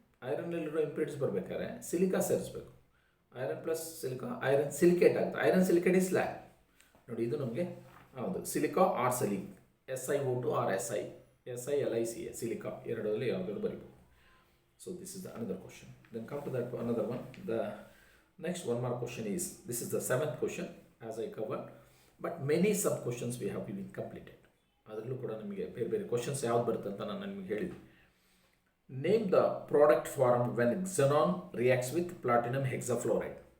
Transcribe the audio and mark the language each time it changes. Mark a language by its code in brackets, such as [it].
[kn] ಐರನ್ನಲ್ಲಿರೋ impurities ಬರಬೇಕಾದ್ರೆ silica ಸೇರಿಸ್ಬೇಕು. Iron plus silica iron silicate ಆಗುತ್ತೆ. [en] Iron silicate is slag. [kn] ನೋಡಿ, ಇದು ನಮಗೆ ಹೌದು silica R silk, SiO2 R SiLiCa silica ಎರಡರಲ್ಲಿ ಯಾವುದಾದ್ರು ಬರೀಬೋದು. [en] So this is the another question. Then come to that another one. The next one more question is, this is the 7th question as I covered, but many sub questions we have been completed. [kn] ಅದರಲ್ಲೂ ಕೂಡ ನಮಗೆ ಬೇರೆ ಬೇರೆ questions ಯಾವ್ದು ಬರುತ್ತೆ ಅಂತ ನಾನು ನಿಮಗೆ ಹೇಳಿದೆ. [en] Name the product form when xenon reacts with platinum hexafluoride.